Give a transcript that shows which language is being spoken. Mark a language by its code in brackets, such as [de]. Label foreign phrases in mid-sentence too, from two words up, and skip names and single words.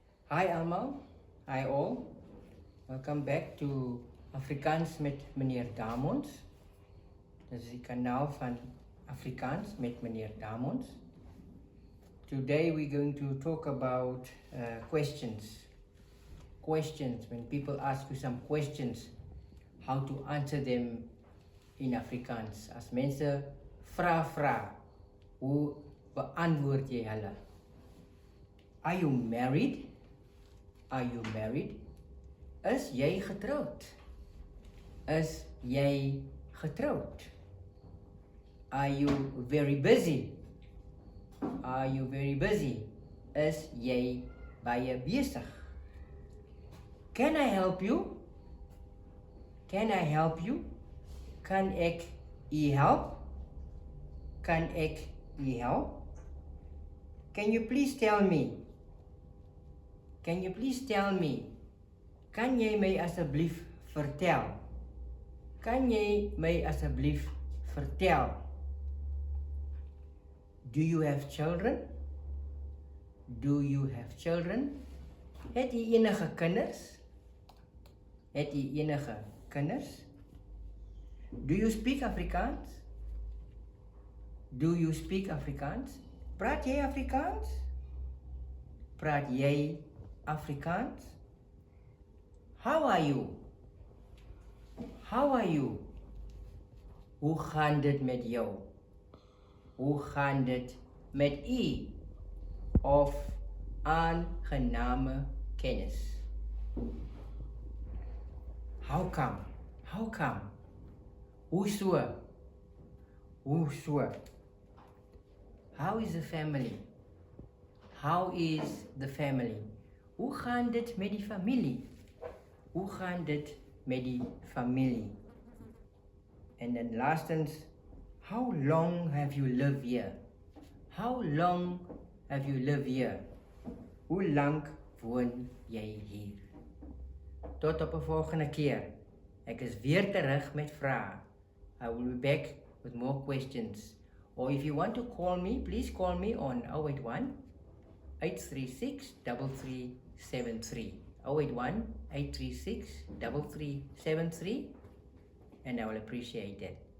[en] Hi allemaal, hi all. Welcome back to Afrikaans [af] met meneer [en] Damons. [af] Dit is die kanaal van Afrikaans met meneer Damons. [en] Today we're going to talk about questions. Questions, when people ask you some questions, how to answer them in Afrikaans. [af] As mense vra, hoe beantwoord jy hulle? [en] Are you married? Are you married? [af] Is jy getroud? Is jy getroud? [en] Are you very busy? Are you very busy? [af] Is jy baie besig? [en] Can I help you? Can I help you? [af] Kan ek u help? Kan ek u help? [en] Can you please tell me? Can you please tell me? [af] Kan jy my asseblief vertel? Kan jy my asseblief vertel? [en] Do you have children? Do you have children? [af] Het jy enige kinders? Het jy enige kinders? [en] Do you speak Afrikaans? Do you speak Afrikaans? [af] Praat jy Afrikaans? Praat jy Afrikaans? [en] How are you? How are you? [af] Hoe gaan dit met jou? Hoe gaan dit met u? Of aangename kennis? [en] How come? How come? [af] Hoe so? Hoe so? [en] How is the family? How is the family? [af] Hoe gaan dit met die familie? Hoe gaan dit met die familie? [en] And then lastens, how long have you lived here? How long have you lived here? [af] Hoe lang woon jy hier? Tot op 'n volgende keer. Ek is weer terug met vrae. [en] I will be back with more questions. Or if you want to call me, please call me on 081 836 3373. 081 836 3373, and I will appreciate it.